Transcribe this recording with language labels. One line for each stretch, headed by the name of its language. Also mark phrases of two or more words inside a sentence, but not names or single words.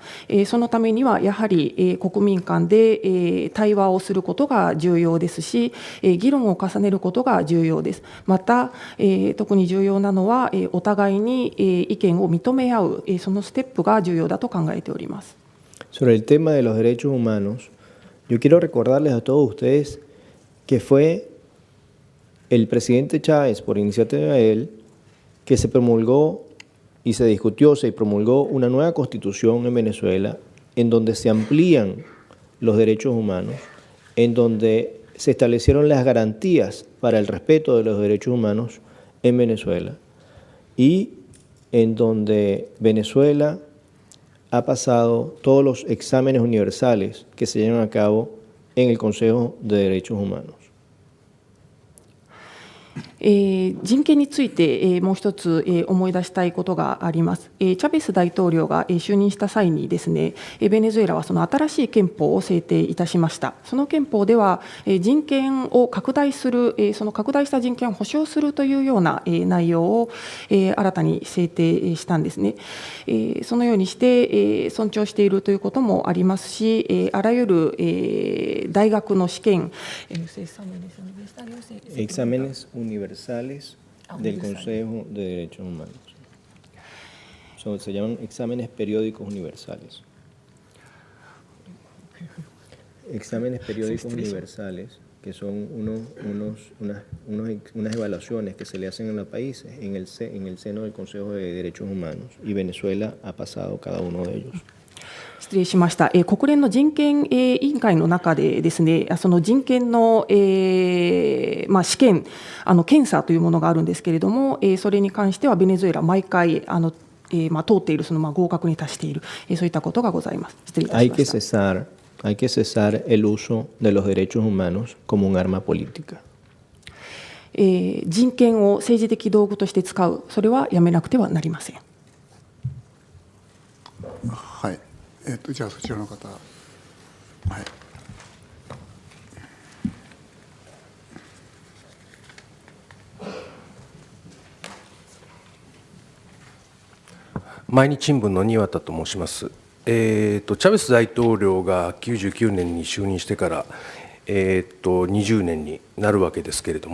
Japanese: そのためにはやはり国民間で対話をすることが重要ですし、議論を重ねることが重要です。また、特に重要なのはお互いに意見を認め合うそのステップが重要だと考えております。
Spanish: Sobre el tema de los derechos humanos, yo quiero recordarles a todos ustedes que fue el presidente Chávez, por iniciativa de él, que se promulgó y se discutió, se promulgó una nueva constitución en Venezuela en donde se amplían los derechos humanos, en donde se establecieron las garantías para el respeto de los derechos humanos en Venezuela y en donde Venezuela ha pasado todos los exámenes universales que se llevan a cabo en el Consejo de Derechos Humanos.
Japanese: 人権についてもう一つ思い出したいことがあります。チャベス大統領が就任した際にですね、ベネズエラはその新しい憲法を制定いたしました。その憲法では人権を拡大する、その拡大した人権を保障するというような内容を新たに制定したんですね。そのようにして尊重しているということもありますし、あらゆる大学の試験、
Spanish: exámenes universales del Consejo de Derechos Humanos. Se llaman exámenes periódicos universales. Exámenes periódicos universales, que son unas evaluaciones que se le hacen en los países en el seno del Consejo de Derechos Humanos, y Venezuela ha pasado cada uno de ellos.
Japanese: 失礼しました。国連の人権委員会の中でですね、その人権の試験、検査というものがあるんですけれども、それに関してはベネズエラ毎回通っている、その合格に達している、そういったことがございます。失礼いたしました。
Spanish: Hay que cesar el uso de los derechos humanos como un arma política.
Japanese: 人権を政治的道具として使う、それはやめなくてはなりません。はい。じゃあそちらの方。はい。毎日新聞の庭田と申します。チャベス大統領が99年に就任してから、 20年になるわけですけれど